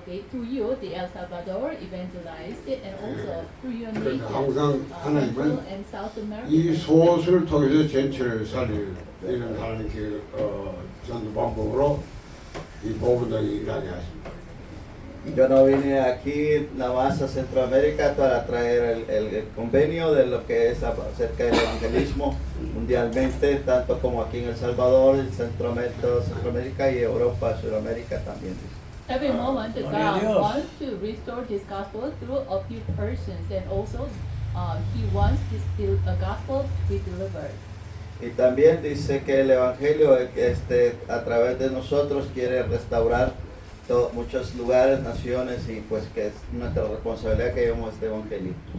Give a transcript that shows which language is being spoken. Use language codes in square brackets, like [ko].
[en] Through you, the El Salvador evangelized, and also through your nation, [ko] 항상 하나님은 [en] Central and South America. [ko] 이 소수를 통해서 전체를 살리는 이런 하나님의 계획, 전도 방법으로 이 복음당이 일하게 하십니다. [es] Yo no vine aquí nada más a Centroamérica para traer el convenio de lo que es acerca del evangelismo mundialmente, tanto como aquí en El Salvador, Centroamérica y Europa, Sudamérica también. [en] Every moment, God wants to restore His gospel through a few persons, and also He wants the gospel to be delivered. [es] Y también dice que el evangelio a través de nosotros quiere restaurar muchos lugares, naciones, y pues que es nuestra responsabilidad que llevemos este evangelio.